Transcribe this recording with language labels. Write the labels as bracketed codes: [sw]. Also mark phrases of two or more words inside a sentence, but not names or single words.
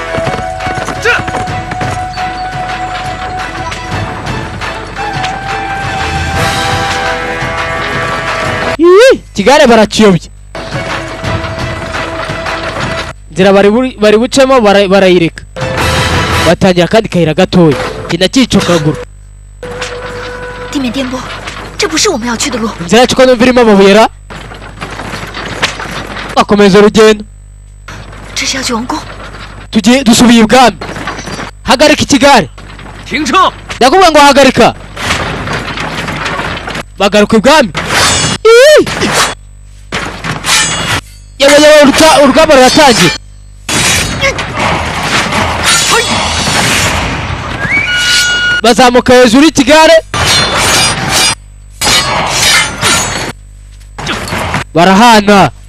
[rw] kigare barakiyobya. inzira bari bucemo barayireka batangira kandi kayira gatoya kina cyicokagura. [zh] 地面颠簸，这不是我们要去的路。 [rw] inzira yacu ko numva irimo amabuye ra. bakomeza urugendo. [zh] 这是要去王宫。 [rw] tugiye dusubiye ibwami. hagarika ikigare. [zh] 停车！ [rw] ndakubwira ngo hagarika. bagaruka ibwami. urugamba ruratangiye. bazamuka hejuru y'ikigare barahana.